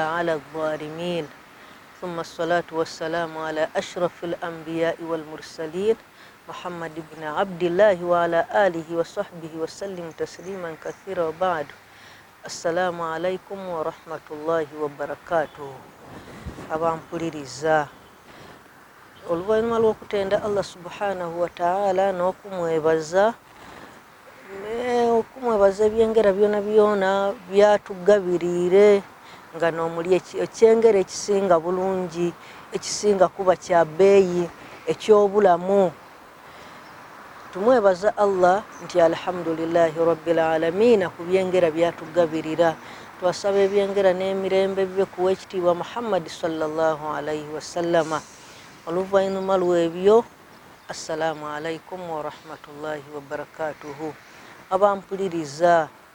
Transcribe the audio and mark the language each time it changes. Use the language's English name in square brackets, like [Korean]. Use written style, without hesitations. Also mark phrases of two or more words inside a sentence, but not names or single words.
[Arabic] على الظالمين ثم الصلاة والسلام على أشرف الأنبياء والمرسلين محمد بن عبد الله وعلى آله وصحبه وسلم تسليما كثيرا وبعد السلام عليكم ورحمة الله وبركاته [Ganda] abampuliriza oluvannyuma lw'okutenda [Arabic] الله سبحانه وتعالى n'okumwebaza [Ganda] ebyengera byona byona byatugabirire nga n'omuli ekyengera ekisinga bulungi ekisinga kuba kya bbeeyi ekyobulamu tumwebaza Allah nti [Arabic] الحمد لله رب العالمين [Ganda] ku byengera byatugabirira twasaba ebyengera n'emirembe bibe kuwa ekitiibwa Muhammad [Arabic] صلى الله عليه وسلم [Ganda] oluvannyuma lw'ebyo [Arabic] السلام عليكم ورحمة الله وبركاته [Ganda] abampuliriza